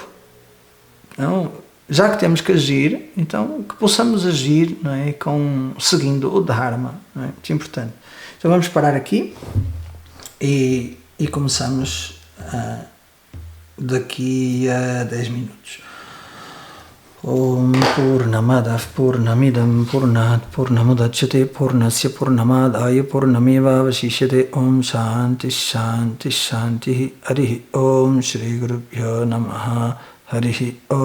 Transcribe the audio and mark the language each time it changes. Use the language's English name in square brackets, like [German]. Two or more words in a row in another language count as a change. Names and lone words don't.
[Portuguese] Então, já que temos que agir, então que possamos agir, não é, seguindo o Dharma. Não é? Muito importante. Então vamos parar aqui e começamos daqui a 10 minutos. [Sanskrit] Om Purnamadav Purnamidam Purnat Purnamudachyate Purnasya Purnamadaya Purnameva Vashishyate. Om Shanti Shanti Shanti. Harihi Om Shri Gurubhyo Namaha.